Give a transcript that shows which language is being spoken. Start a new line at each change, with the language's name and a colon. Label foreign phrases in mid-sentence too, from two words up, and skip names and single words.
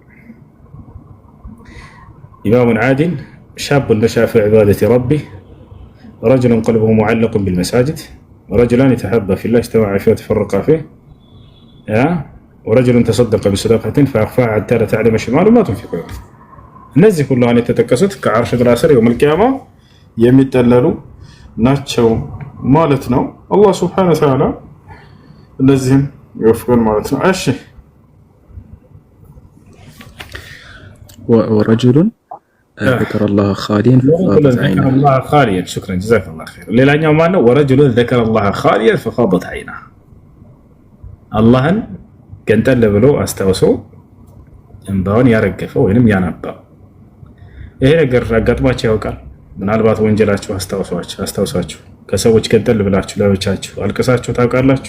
Arabic: إمام عادل شاب نشأ في عبادة ربه رجل قلبه معلق بالمساجد ورجلان تحابا في الله اجتمعا فيه وتفرقا فيه ورجل تصدق بصدقة فأخفاها حتى لا تعلم شماله ما تنفق።
Amharic: እነዚህ ሁሉ አሁን የተጠቀሱት ከዓርሽ ጥላ ስር
Arabic: يوم القيامة
Amharic: የሚጠለሉ ናቸው ማለት ነው። አላህ
Arabic: سبحانه وتعالى
Amharic: እነዚህም ይወፍቀን ማለት ነው።
Arabic: እሺ ወረጅሉን ذكر الله خاليا ففاضت عينه الله خاليا شكرا جزاك الله خير
Amharic: ሌላኛው ማነው? ወረጅሉን
Arabic: ذكر الله خاليا ففاضت عينه
Amharic: አላህን ገንጠል ብሎ አስታውሶ እንባውን ያረገፈ ወይንም ያነባ። ይሄ ነገር አጋጥሟችሁ ያውቃል? ምናልባት ወንጀላችሁ አስታውሳችሁ ከሰዎች ገንጠል ብላችሁ ለብቻችሁ አልቅሳችሁ ታውቃላችሁ?